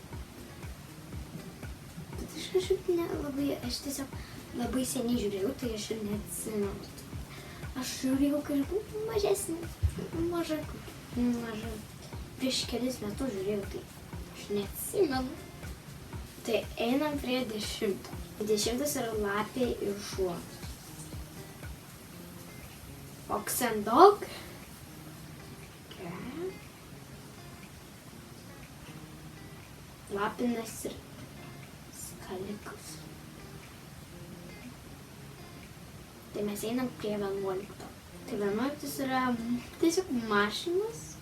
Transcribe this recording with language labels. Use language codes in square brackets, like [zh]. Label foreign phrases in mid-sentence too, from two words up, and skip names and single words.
[lt] Bet aš kažkaip nelabai, aš tiesiog labai seniai žiūrėjau, tai aš ir neatsimenu. Aš žiūrėjau kažkaip mažesnį, maža. Prieš kelis metus žiūrėjau, tai aš neatsimenu. Tai einam prie 10. 10 yra lapė ir šuo. [en] Fox and dog. [lt] Lapinas ir skalikas. Tai mes einam prie 11. Tai 11 yra tiesiog mašinas.